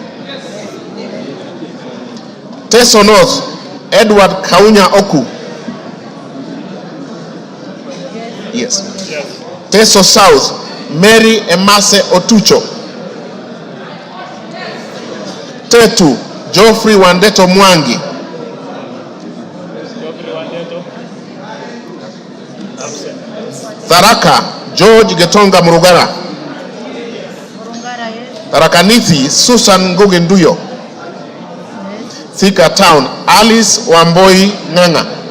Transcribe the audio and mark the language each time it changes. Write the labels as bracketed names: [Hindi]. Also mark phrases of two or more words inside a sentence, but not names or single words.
[English] Teso North Edward Kaunya Oku. Yes. Teso South Mary Emase Otucho. Tetu Geoffrey Wandeto Mwangi. Tharaka George Getonga Murugara. Tharakanithi Susan Ngugi Nduyo. Thika Town Alice Wamboi Nganga.